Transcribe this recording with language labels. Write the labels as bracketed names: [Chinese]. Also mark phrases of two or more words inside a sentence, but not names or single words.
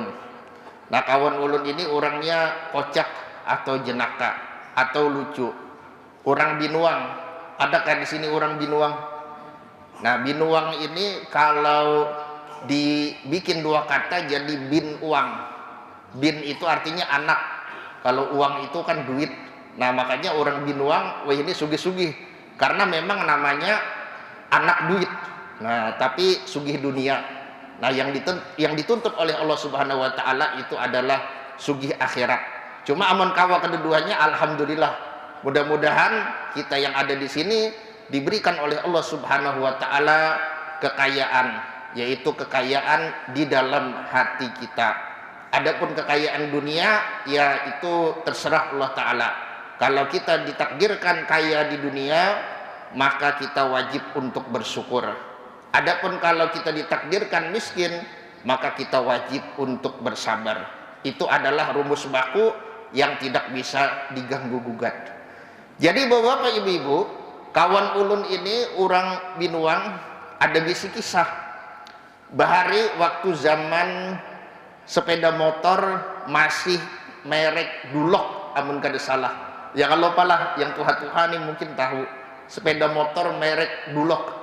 [Banjar] Nah, kawan ulun ini orangnya kocak atau jenaka atau lucu. Orang Binuang. [Indonesian] Adakah di sini orang Binuang? Nah, Binuang ini kalau dibikin 2 kata jadi bin uang. Bin itu artinya anak, kalau uang itu kan duit. Nah, makanya orang Binuang, wah ini sugih-sugih, karena memang namanya anak duit. Nah, tapi sugih dunia. Nah, yang dituntut oleh Allah [Arabic] سبحانه وتعالى [Indonesian] itu adalah sugih akhirat. [Banjar] Cuma amun kawa kedudukannya, alhamdulillah. [Indonesian] Mudah-mudahan kita yang ada di sini diberikan oleh Allah [Arabic] سبحانه وتعالى [Indonesian] kekayaan, yaitu kekayaan di dalam hati kita. Adapun kekayaan dunia, ya itu terserah Allah taala. Kalau kita ditakdirkan kaya di dunia, maka kita wajib untuk bersyukur. Adapun kalau kita ditakdirkan miskin, maka kita wajib untuk bersabar. Itu adalah rumus baku yang tidak bisa diganggu gugat. Jadi bapak-bapak, ibu-ibu, [Banjar] kawan ulun ini orang Binuang, ada bisi kisah. Bahari waktu zaman sepeda motor masih merek Dulok, amun kada salah. [Indonesian] Ya kalau palah yang Tuhan ini mungkin tahu, sepeda motor merek Dulok.